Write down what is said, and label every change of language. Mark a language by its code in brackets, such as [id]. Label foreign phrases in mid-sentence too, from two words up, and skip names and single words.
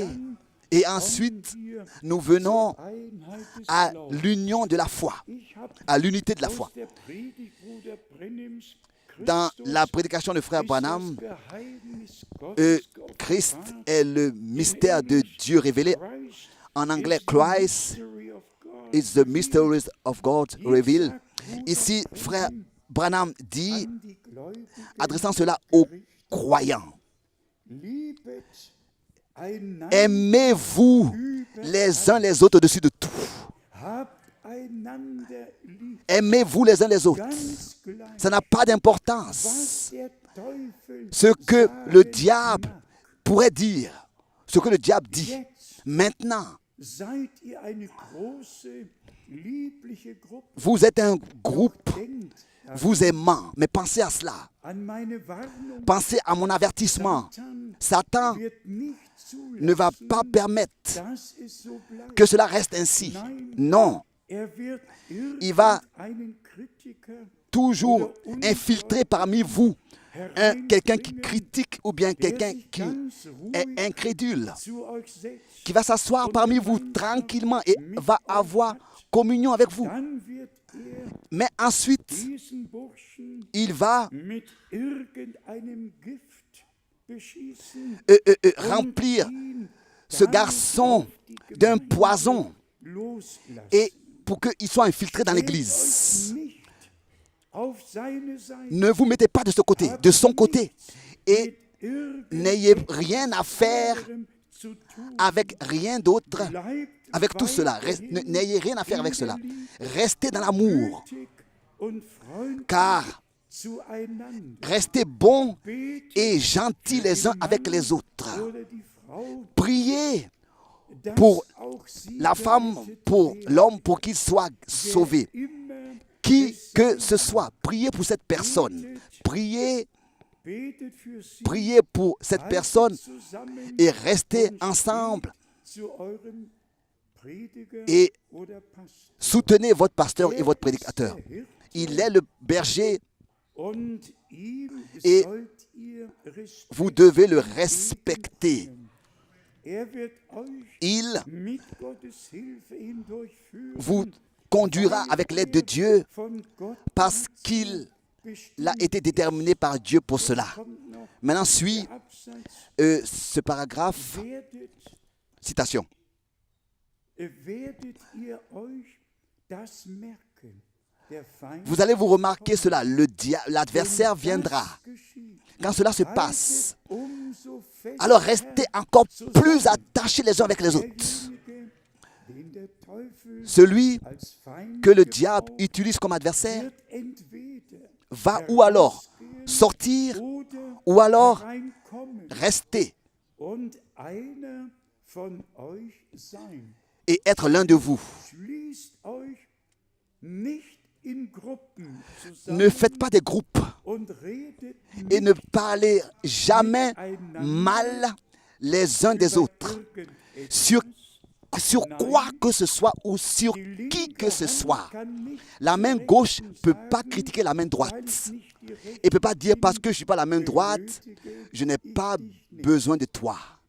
[fr] Et ensuite, nous venons à l'union de la foi, à l'unité de la foi. Dans la prédication de frère Branham, Christ est le mystère de Dieu révélé. En anglais, [en] Christ is the mysteries of God revealed. [fr] Ici, frère Branham dit, adressant cela aux croyants, aimez-vous les uns les autres au-dessus de tout. Aimez-vous les uns les autres. Ça n'a pas d'importance. Ce que le diable pourrait dire, ce que le diable dit, maintenant, [de] seid ihr eine große, liebliche Gruppe. [fr] Vous êtes un groupe [de] Denkt [fr] vous aimant, mais pensez à cela. [de] an meine Warnung. [fr] Pensez à mon avertissement. [de] Satan Satan wird nicht [fr] ne va [de] zulassen, [fr] pas permettre [de] dass es so bleibt. [fr] que cela reste ainsi. Non, [de] Wird [fr] il va [de] irgendeinen Kritiker [fr] toujours infiltrer parmi vous quelqu'un qui critique ou bien quelqu'un qui est incrédule, [de] zu euch setzt, [fr] qui va s'asseoir parmi vous tranquillement et va avoir communion avec vous. [de] dann wird [fr] Mais ensuite, [de] diesen Burschen [fr] il va [de] mit irgendeinem Gift beschießen, [fr] remplir [de] ihn [fr] ce garçon d'un poison [de] loslassen. [fr] et pour qu'il soit infiltré dans [de] Stellt [fr] l'église. [de] euch nicht auf seine Seite, [fr] Ne vous mettez pas de ce côté, de son côté. Et n'ayez rien à faire [de] irgendeinem zu tun. [fr] avec rien d'autre, [de] Bleibt [fr] avec tout cela. N'ayez rien à faire avec cela. Restez dans l'amour, [de] gütig und freundlich [fr] car [de] zueinander. [fr] restez bons [de] Betet [fr] et gentils les uns avec les autres. [de] oder die Frau, [fr] Priez [de] dass [fr] pour [de] auch sie [fr] la femme, [de] gerettet [fr] pour [de] wird, [fr] l'homme, pour qu'il soit sauvé. [de] immer [fr] Qui que ce soit, priez pour cette personne. Priez, [de] betet für sie, [fr] priez pour cette [de] haltet [fr] personne [de] zusammen [fr] et restez [de] und [fr] ensemble. [de] zu eurem Prediger [fr] Et [de] oder Pastor. [fr] soutenez votre pasteur et votre [de] Er ist [fr] prédicateur. [de] der Hirte [fr] Il est le berger, [de] und ihm [fr] Et [de] sollt ihr Respekt [fr] vous devez le respecter. [de] geben. Er wird euch [fr] Il [de] mit Gottes Hilfe hindurchführen, [fr] vous conduira avec l'aide de Dieu [de] von Gott [fr] parce qu'il [de] bestimmt. [fr] a été déterminé par Dieu pour cela. [de] Kommt noch [fr] Maintenant suit [de] der Absatz. [fr] ce paragraphe, [de] Werdet [fr] citation. [de] Werdet ihr euch das merken? Der Feind, [fr] Vous allez vous remarquer cela, l'adversaire [de] wenn [fr] viendra. [de] das geschieht, [fr] Quand cela se passe, [de] haltet umso fester [fr] alors restez encore plus attachés les uns avec les autres. [de] derjenige, den der Teufel [fr] Celui [de] als Feind [fr] que le diable [de] gebraucht, [fr] utilise comme adversaire [de] wird entweder [fr] va ou alors sortir [de] oder [fr] ou alors [de] hereinkommen [fr] rester [de] und einer von euch sein. [fr] et être l'un de vous. [de] Schließt euch nicht in Gruppen [fr] Ne [de] zusammen [fr] faites pas des groupes [de] und redet [fr] et ne parlez jamais mal les uns des autres sur quoi que ce soit ou sur qui que ce soit. La main gauche ne peut pas critiquer la main droite et ne peut pas dire parce que je ne suis pas la main droite, je n'ai pas besoin de toi.